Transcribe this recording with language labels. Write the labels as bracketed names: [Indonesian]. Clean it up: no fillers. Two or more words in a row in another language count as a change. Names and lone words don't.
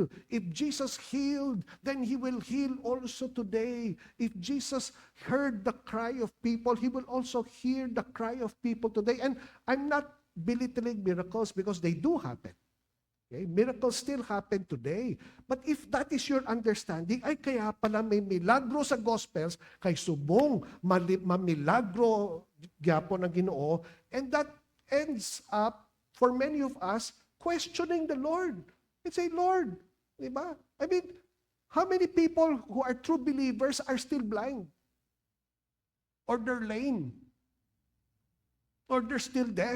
[English] If Jesus healed, then he will heal also today. If Jesus heard the cry of people, he will also hear the cry of people today. And I'm not belittling miracles because they do happen. Okay? Miracles still happen today. But if that is your understanding, [Filipino] ay kaya pala may milagro sa Gospels, [Cebuano] kay subong mamilagro gyapon ng Ginoo, [English] and that ends up, for many of us, questioning the Lord. And say, Lord, [Filipino] di ba? [English] I mean, how many people who are true believers are still blind? Or they're lame? Or they're still deaf?